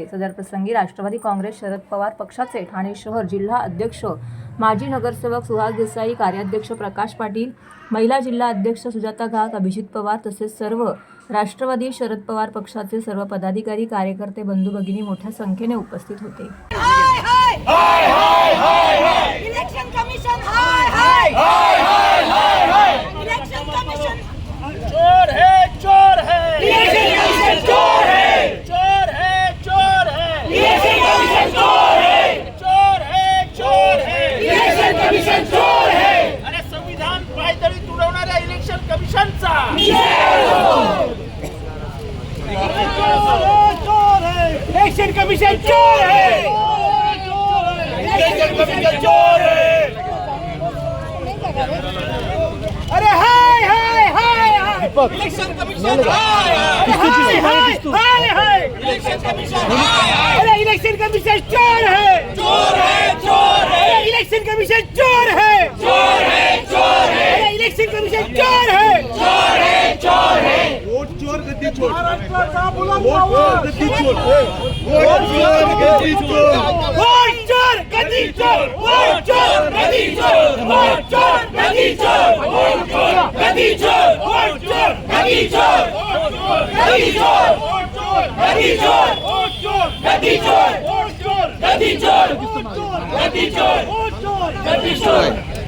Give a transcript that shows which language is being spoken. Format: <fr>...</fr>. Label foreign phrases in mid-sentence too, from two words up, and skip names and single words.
<mr>सदर प्रसंगी राष्ट्रवादी काँग्रेस शरद पवार पक्षाचे ठाणे शहर जिल्हा अध्यक्ष माजी नगरसेवक सुहास देसाई, कार्याध्यक्ष प्रकाश पाटील, महिला जिल्हा अध्यक्ष सुजाता घाग, अभिजित पवार तसेच सर्व राष्ट्रवादी शरद पवार पक्षाचे सर्व पदाधिकारी, कार्यकर्ते, बंधू भगिनी मोठ्या संख्येने उपस्थित होते।</mr> <en>election commission</en> <hi>हाय हाय हाय हाय हाय हाय</hi> <en>election commission</en> <hi>चोर है</hi> <en>election commission</en> <hi>चोर है</hi> <en>election commission</en> <hi>चोर है</hi> <en>election commission</en> <hi>चोर है अरे</hi> <mr>संविधान पायदळी तुडवणाऱ्या</mr> <en>election commission</en> <hi>चोर है</hi> <en>election commission</en> <hi>चोर है</hi> <en>election commission</en> <hi>चोर है। अरे हाय हाय हाय हाय</hi> <en>election commission</en> <hi>हाय हाय हाय हाय</hi> <en>election commission</en> <hi>हाय हाय अरे</hi> <en>election commission</en> <hi>चोर है</hi> <en>election commission</en> <hi>चोर है अरे</hi> <en>election commission</en> <hi>चोर है वोट चोर गद्दी चोर</hi> <mr>महाराष्ट्राचा बुलंद</mr> <hi>वोट गद्दी चोर वोट चोर गद्दी चोर वोट चोर गद्दी चोर वोट चोर गद्दी चोर वोट चोर गद्दी चोर वोट चोर गद्दी चोर गद्दी चोर वोट चोर गद्दी चोर वोट चोर गद्दी चोर वोट चोर गद्दी चोर गद्दी चोर वोट चोर गद्दी चोर।</hi>